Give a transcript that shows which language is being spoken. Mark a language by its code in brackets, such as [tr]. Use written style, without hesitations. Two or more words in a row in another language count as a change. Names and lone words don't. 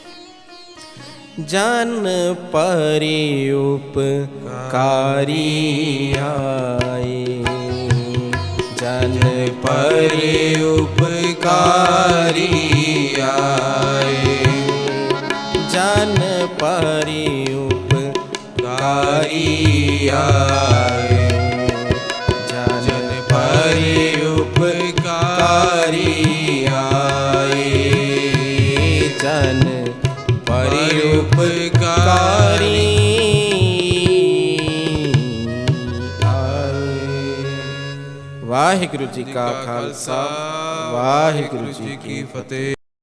[pa] ਜਨ ਪਰਿ ਉਪਕਾਰੀ ਆਏ, ਜਨ ਪਰਿ ਉਪਕਾਰੀ ਆਏ, ਜਨ ਪਰਿ ਉਪਕਾਰੀ [hi] आए जन परि उपकारी आए जन परि उपकारी वाहिगुरु जी का खालसा वाहिगुरु जी की फतेह।